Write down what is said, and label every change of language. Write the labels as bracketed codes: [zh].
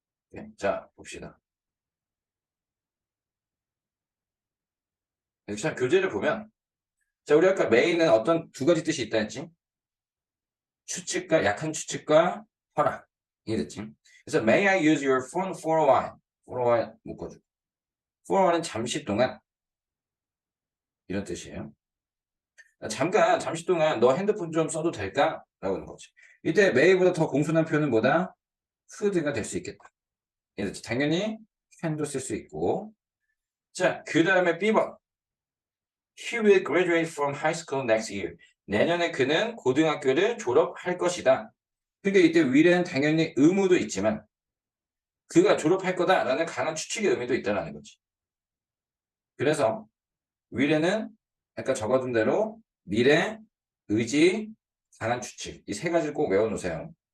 [ko] 네, 자, 봅시다. 자, 교재를 보면 자, 우리 아까 메인은 어떤 두 가지 뜻이 있다 했지? 추측과 약한 추측과 허락. 이해됐지? [en] 그래서 may I use your phone for a while? for a while [ko] 묶어줘. for a while은 잠시 동안 이런 뜻이에요. 잠깐 잠시 동안 너 핸드폰 좀 써도 될까? 라고 하는 거지. 이때 may보다 더 공손한 표현은 뭐다? could가 될 수 있겠다. 이해됐지? 당연히 can도 쓸 수 있고 자, 그 다음에 B번 [en] He will graduate from high school next year. [ko] 내년에 그는 고등학교를 졸업할 것이다. 근데 이때 will은 당연히 의무도 있지만 그가 졸업할 거다라는 강한 추측의 의미도 있다는 거지. 그래서 will에는 아까 적어둔 대로 미래, 의지, 강한 추측 이 세 가지를 꼭 외워놓으세요.